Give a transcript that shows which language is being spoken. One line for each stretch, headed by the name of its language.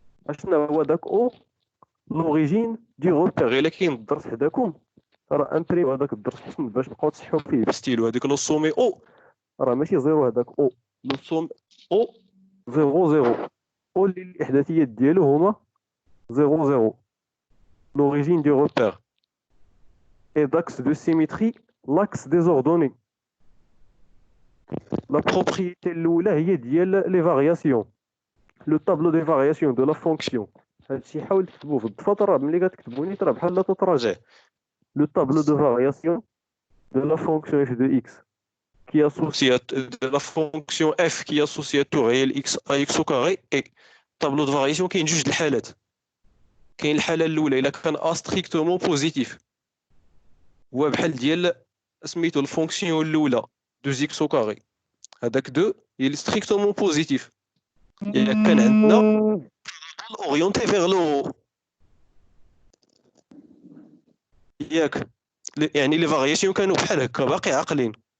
Arabic: شنو هو داك O؟
French: l'origine du repère.
Arabic: إلا كاين الدرس حداكم راه امبريم هذاك الدرس باش نبقاو تصحوا فيه بستيلو. هذاك لو سومي O راه ماشي زيرو، هذاك O لو سوم O 0 O اللي الإحداثيات ديالو هما 0
French: l'origine du repère et d'axe de symétrie l'axe des ordonnées. La propriété
Arabic: الأولى هي ديال
French: les variations. Le tableau des variations de la fonction.
Arabic: هادشي حاول تكتبوه في الضفط، راه ملي كتكتبوا نيت راه بحال لا تتراجع.
French: Le tableau de variation de la fonction f de x qui est associé à de la fonction f qui est associée à tout réel x à x au carré et tableau de variation
Arabic: كاين جوج د الحالات. كاين الحالة الأولى إلا كان
French: a strictement positif
Arabic: هو بحال ديال سميتو الفونكسيون الأولى 2x au carré، هذاك 2
French: il est strictement positif.
Arabic: إلا كان عندنا
French: orienté vers le haut
Arabic: ياك، يعني لي فارياسيون كانوا بحال هكا باقي عاقلين.